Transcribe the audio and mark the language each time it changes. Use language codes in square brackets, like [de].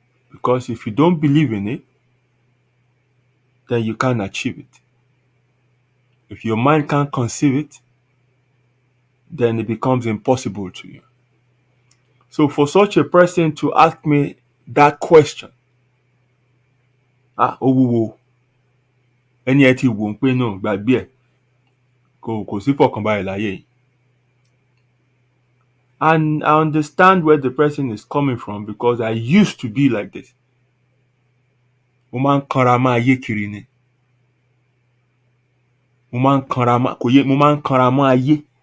[en] Because if you don't believe in it, then you can't achieve it. If your mind can't conceive it, then it becomes impossible to you. So for such a person to ask me that question, [yo] ó wúwo. Ẹni ẹ ti wò ó pé náà gbàgbé ẹ̀, kò sí fọkànbalẹ̀ láyé yìí. [en] And I understand where the person is coming from because I used to be like this. [yo] Mo máa ń kanra mọ́ ayé kiri ni. Mo máa ń kanra mọ́ ayé.